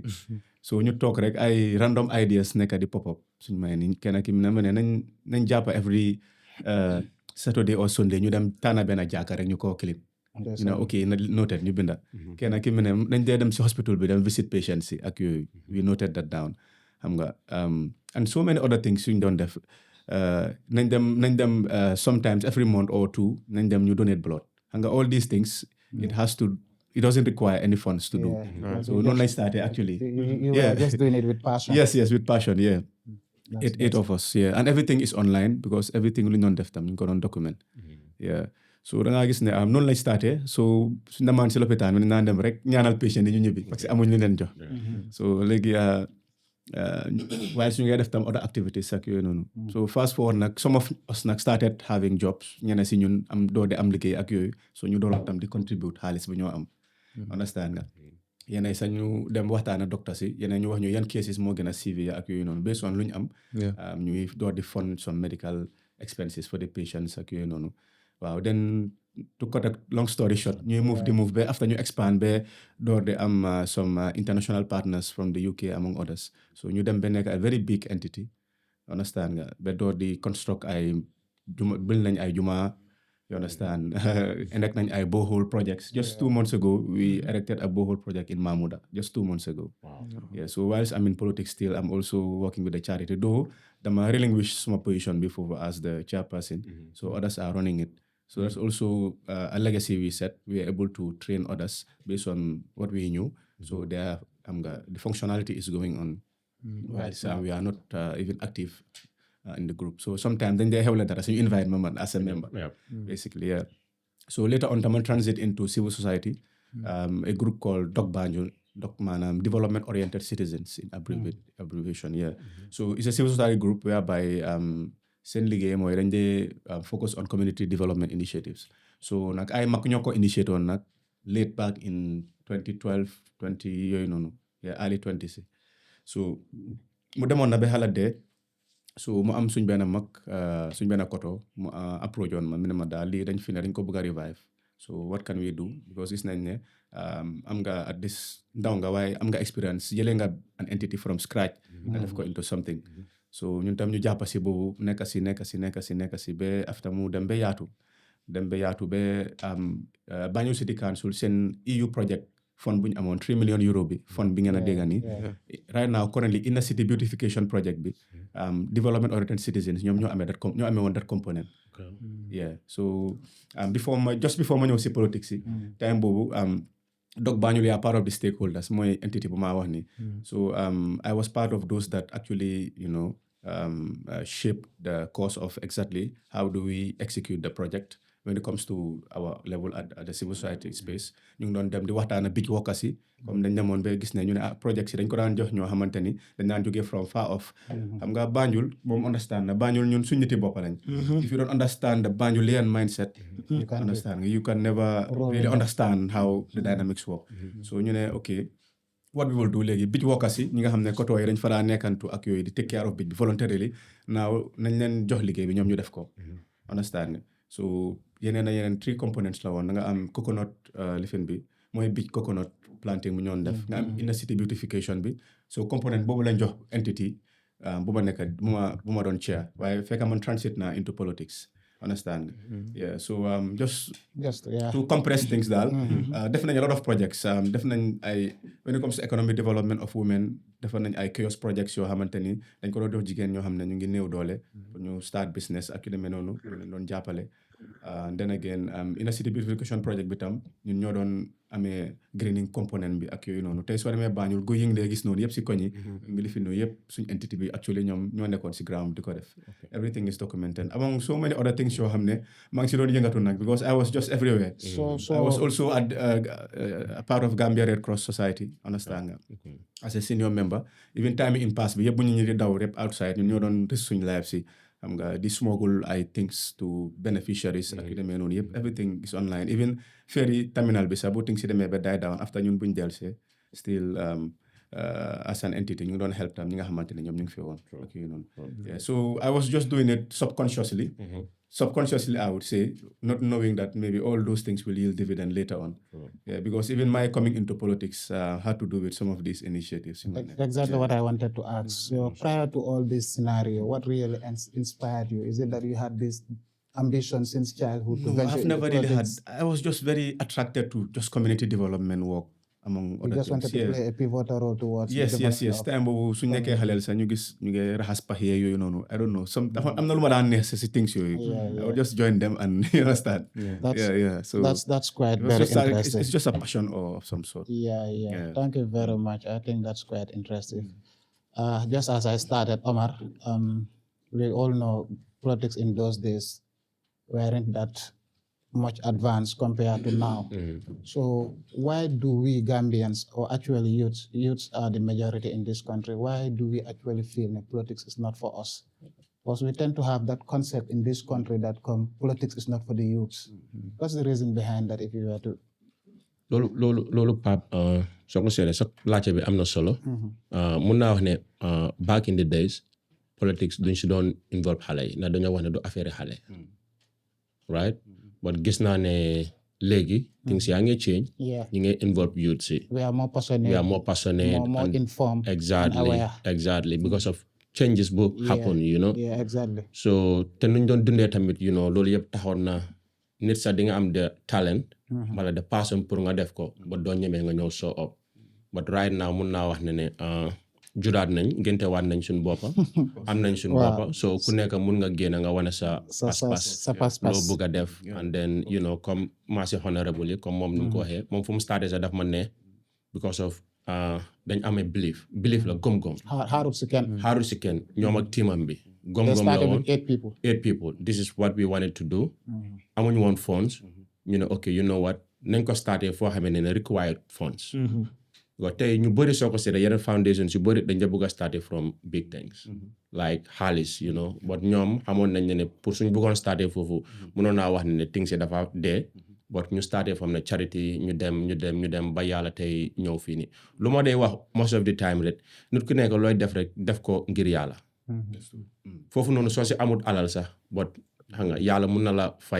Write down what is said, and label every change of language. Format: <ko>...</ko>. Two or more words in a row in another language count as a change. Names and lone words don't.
<wo>so ñu toog rek ay</wo> <en>random ideas</en> <wo>nekk di</wo> <en>pop up</en> <wo>suñ may ni kenn ki ne ma ne nañ jàpp</wo> <en>every Saturday or Sunday</en> <wo>ñu dem tànn benn jàkka rek ñu ko clean.</wo> <en>You know, okay, noted</en> <wo>ñu binda. Kenn ki mu ne nañ dee dem si hospital bi dem</wo> <en>visit patients</en> <wo>si ak yooyu.</wo> <en>We noted that down.</en> <wo>Xam nga</wo> <en>and so many other things</en> <wo>suñ doon def nañ dem</wo> <en>sometimes every month or two</en> <wo>nañ dem ñu</wo> <en>donate blood.</en> <wo>Xam nga</wo> <en>all these things it doesn't require any funds to do.</en> <wo>So noonu lañ</wo> <en>started actually. You were just doing it with passion. Yes, with passion, yeah. Eight of us, yeah. And everything is online because everything</en> <wo>lu ñu doon def tam ñu ko doon</wo> <en>document. Yeah.</en> <wo>So da ngaa gis ne noonu lañ starté so suñ demaan si lopitaan bi naan dem rek ñaanal patient yi ñu ñibbi</wo> <fr>parce que</fr> <wo>amuñ lu leen jox. So léegi waaye suñu ngay def tam</wo> <en>other activities</en> <wo>ak yooyu noonu. So</wo> <en>fast forward</en> <wo>nag</wo> <en>some of us</en> <wo>nag</wo> <en>started having jobs</en> <wo>ñeneen si ñun am doode am liggéey ak yooyu so ñu doon tam di contribute xaalis bi ñoo am. Understand nga. Yeneen sax ñu dem waxtaan ak docteur si yeneen ñu wax ñu yan cases moo gën a severe ak yooyu noonu</wo> <en>based on</en> <wo>lu ñu am. ñuy door di</wo> <en>fund some medical expenses for the patients</en> <wo>ak yooyu noonu.</wo> <en>Wow, then to cut a long story short,</en> <wo>ñu move ba after ñu expand ba door de am</wo> <en>some international partners from the UK among others.</en> <wo>So ñu dem ba nekk</wo> <en>a very big entity.</en> <wo>Understand nga ba door di construct ay build nañ ay juma.</wo> <en>You understand? Enact</en> <wo>nañ ay</wo> <en>borehole projects. Just 2 months ago, we erected a borehole project in Mamuda. Just 2 months ago. Wow. Yeah. So whilst I'm in politics still, I'm also working with the charity. Though I'm relinquish my position before as the chairperson. So others are running it. So that's also a legacy we set. We are able to train others based on what we knew. So the functionality is going on. Whilst we are not even active in the group. So sometimes then they have letters you invite me as a member. Basically, yeah. So later on, I transit into civil society, a group called Banjul, Development Oriented Citizens in abbreviation. Yeah. So it's a civil society group whereby</en> <wo>seen liggéey mooy dañ dee</wo> <en>focus on community development initiatives.</en> <wo>So nag ay mag ñoo ko initiate woon nag</wo> <en>late back in 2012</en> <wo>20 yooyu noonu early 20s. So mu demoon na ba xalaat dee so mu am suñ benn mag suñ benn koto mu approach woon ma mu ne ma daal lii dañ fi ne dañ ko bëgg a revive.</wo> <en>So what can we do because</en> <wo>gis nañ ne am nga</wo> <en>at this</en> <wo>ndaw nga waaye am nga experience jëlee nga</wo> <en>an entity from scratch</en> <wo>nga def ko</wo> <en>into something.</en> <wo>So ñun tam ñu jàpp si boobu nekk si ba after mu dem ba yaatu ba Banjul City Council seen</wo> <en>EU project fund</en> <wo>bu ñu amoon 3 million euro bi fund bi ngeen a dégg nii</wo> <en>right now currently inner city beautification project</en> <wo>bi development oriented citizens ñoom ñoo amee woon</wo> <en>that component. Yeah.</en> <wo>So before ma ñëw si politique si time boobu Dog Banjul</wo> <en>are part of the stakeholders, my entity</en> <wo>bu ma wax ni.</wo> <en>So I was part of those that actually, shaped the course of exactly how do we execute the project when it comes to our level at the civil society space.</en> <wo>Ñu ngi doon dem di waxtaan ak big workers yi comme dañ demoon ba gis ne ñu ne project yi dañ ko daan jox ñoo xamante ni dañ daan jógee</wo> <en>from far off.</en> <wo>Xam nga Banjul moom understand na Banjul ñun suñu niti bopp lañ.</wo> <en>If you don't understand the Banjulian mindset, you can never really understand how the dynamics work.</en> <wo>So ñu ne</wo> <en>okay, what we will do</en> <wo>léegi</wo> <en>beach workers</en> <wo>yi ñi nga xam ne koto yi dañ fa daa nekkantu ak yooyu di</wo> <en>take care of beach</en> <wo>bi</wo> <en>voluntarily now</en> <wo>nañ leen jox liggéey bi ñoom ñu def ko. Understand. So yeneen 3 components la woon da nga am coconut lifin bi mooy</wo> <en>beach coconut planting</en> <wo>bu ñoon def nga am</wo> <en>inner city beautification</en> <wo>bi so component boobu lañ jox entity bu ma nekk bu ma doon chair waaye fekk man transit na</wo> <en>into politics. Understand. Yeah, so just to compress things</en> <wo>daal def nañ</wo> <en>a lot of projects</en> <wo>def nañ ay</wo> <en>when it comes to economic development of women</en> <wo>def nañ ay</wo> <en>chaos projects</en> <wo>yoo xamante ni dañ ko doon def jigéen ñoo xam ne ñu ngi néew doole pour ñu</wo> <en>start business</en> <wo>ak yu demee noonu leen doon jàppale. Then again</wo> <en>inner city beautification project</en> <wo>bi tam ñun ñoo doon amee</wo> <en>greening component</en> <wo>bi ak yooyu noonu tey soo demee Banjul guy yi ngi lay gis noonu yëpp si koñ yi ngi li fi noonu yëpp suñ entity bi actually ñoom ñoo nekkoon si ground di ko def.</wo> <en>Everything is documented among so many other things</en> <wo>yoo xam ne maa ngi si doon yëngatu nag</wo> <en>because I was just everywhere. I was also at a part of Gambia Red Cross Society.</en> <wo>Understand nga</wo> <en>as a senior member even time in past</en> <wo>bi yëpp bu ñu di daw rep outside ñun ñoo doon risk suñ life si xam nga di smuggle ay</wo> <en>things to beneficiaries</en> <wo>ak yu demee noonu yëpp</wo> <en>everything is online even ferry terminal</en> <wo>bi sax bu things si demee ba</wo> <en>die down after</en> <wo>ñun buñ delsee</wo> <en>still as an entity</en> <wo>ñu ngi doon help tam ñi nga xamante ne ñoom ñu ngi fi woon ak yooyu noonu.</wo> <en>So I was just doing it subconsciously I would say not knowing that maybe all those things will yield dividend later on. Because even my coming into politics had to do with some of these initiatives. Exactly what I wanted to ask. So prior to all this scenario, what really inspired you? Is it that you had this ambition since childhood? No, I've never really had. I was just very attracted to just community development work. Among other just wanted to play a pivotal role towards</en> <wo>yes time boobu suñu nekkee xaleel sax ñu gis ñu ngi raxas pax yooyu noonu</wo> <en>I don't know</en> <wo>am na lu ma daan neex si things yooyu</wo> <en>I would just join them and you understand. So that's quite very interesting. It's just a passion of some sort. Thank you very much. I think that's quite interesting. Just as I started, Omar, we all know politics in those days weren't that much advanced compared to now. So why do we Gambians, or actually youths are the majority in this country, why do we actually feel that politics is not for us? Because we tend to have that concept in this country that politics is not for the youths. What's the reason behind that if you were to...</en> <wo>Loolu Pape soo ko seetlee sax laajte bi am na solo. Mun naa wax ne</wo> <en>back in the days politics</en> <wo>duñ si doon involve xale yi ndax dañoo wax ne du affaire xale.</wo> <en>Right? But</en> <wo>gis naa ne léegi things yaa ngi change. You ngi involve youth si.</wo> <en>We are more passionate. More informed. Exactly. Because of changes bu happen, you know. Exactly.</en> <wo>So te nuñ doon dundee tamit,</wo> <en>you know,</en> <wo>loolu yëpp taxoon na nit sax di nga am</wo> <en>the talent.</en> <wo>Wala</wo> <en>the passion</en> <wo>pour nga def ko. But doo ñemee nga ñëw</wo> <en>show up.</en> <wo>But right now mun naa wax ne juraat nañ ngente waat nañ suñu boppa am nañ suñu boppa so ku nekk mun nga génn nga wane sa pas loo bëgg a def</wo> <en>and then you know</en> <wo>comme maasi honorable yi comme moom ni mu ko waxee moom fu mu starté sa daf ma ne</wo> <en>because of</en> <wo>dañ amee belief la gom-gom xaarut si kenn ñoom ak teamam bi gom-gom la woon</wo> <en>8 people this is what we wanted to do</en> <wo>amuñu woon funds ñu ne</wo> <en>okay you know what</en> <wo>nañ ko starté foo xamee ne</wo> <en>required funds</en> <wo>waaw tey ñu bëri soo ko seetee yeneen foundations yu bëri dañ la bëgg a starté</wo> <en>from big things like</en> <wo>xaalis</wo> <en>you know but</en> <wo>ñoom xamoon nañ ne pour suñ bëggoon starté foofu mënoon naa wax ne things yi dafa dee but ñu starté from ne charity ñu dem ba yàlla tey ñëw fii nii lu ma dee wax</wo> <en>most of the</en> <wo>time rek nit ku nekk looy def rek def ko ngir yàlla foofu noonu soo si amul alal sax but xam nga yàlla mun na la fay</wo>